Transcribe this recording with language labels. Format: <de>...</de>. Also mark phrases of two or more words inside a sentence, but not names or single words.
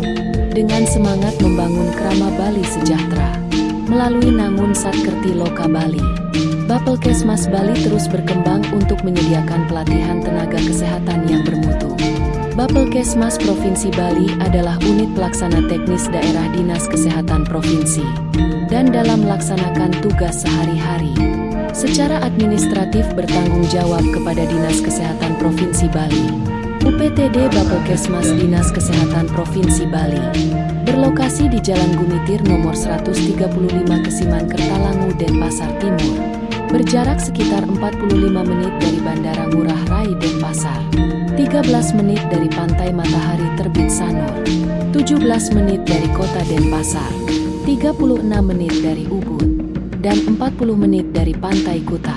<id>Dengan semangat membangun Krama Bali Sejahtera melalui Nangun Satkerti Loka Bali, Bapelkesmas Bali terus berkembang untuk menyediakan pelatihan tenaga kesehatan yang bermutu. Bapelkesmas Provinsi Bali adalah unit pelaksana teknis daerah Dinas Kesehatan Provinsi, dan dalam melaksanakan tugas sehari-hari, secara administratif bertanggung jawab kepada Dinas Kesehatan Provinsi Bali. UPTD Bapelkesmas Dinas Kesehatan Provinsi Bali berlokasi di Jalan Gumitir nomor 135 Kesiman Kertalangu, Denpasar Timur, berjarak sekitar 45 menit dari Bandara Ngurah Rai Denpasar, 13 menit dari Pantai Matahari Terbit Sanur, 17 menit dari Kota Denpasar, 36 menit dari Ubud, dan 40 menit dari Pantai Kuta.</id>